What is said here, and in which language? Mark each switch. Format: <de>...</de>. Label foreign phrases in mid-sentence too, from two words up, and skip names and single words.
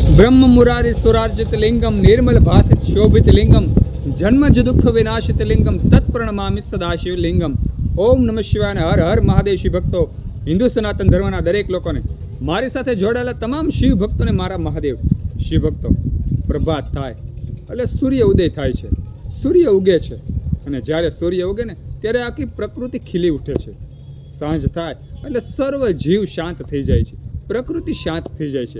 <sa>ब्रह्म मुरारी सुरार्जित लिंगम निर्मल भासित शोभित लिंगम जन्मज दुख विनाशित लिंगम तत्प्रणमामि सदाशिव लिंगम। ओम नमः शिवाय हर हर महादेव</sa> <gu>શિવ ભક્તો હિંદુ સનાતન ધર્મના દરેક લોકોને મારી સાથે જોડાયેલા તમામ શિવ ભક્તોને મારા મહાદેવ શિવ ભક્તો પ્રભાત થાય એટલે સૂર્ય ઉદય થાય છે, સૂર્ય ઉગે છે અને જ્યારે સૂર્ય ઉગે ને ત્યારે આખી પ્રકૃતિ ખીલી ઉઠે છે। સાંજ થાય એટલે સર્વ જીવ શાંત થઈ જાય છે, પ્રકૃતિ શાંત થઈ જાય છે।</gu>